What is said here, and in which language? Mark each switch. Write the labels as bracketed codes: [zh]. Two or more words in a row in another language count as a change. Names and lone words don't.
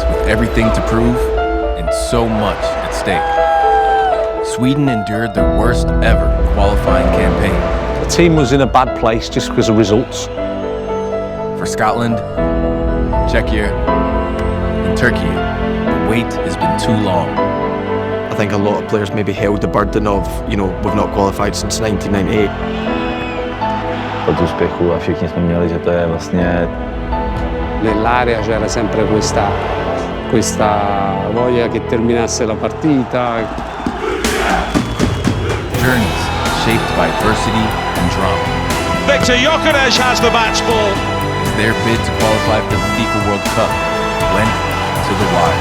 [en] everything to prove and so much at stake. Sweden endured their worst ever qualifying campaign. The team was in a bad place just because of results. For Scotland, Czechia, and Türkiye, the wait has been too long. I think a lot of players maybe held the burden of, we've not qualified since 1998. [cs] Od úspěchu a všichni jsme měli, že to je vlastně... [it] Nell'area c'era sempre questa voglia che terminasse la partita. [en] Journeys shaped by adversity and drama. Viktor Gyökeres has the match ball. As their bid to qualify for the FIFA World Cup went to the wire.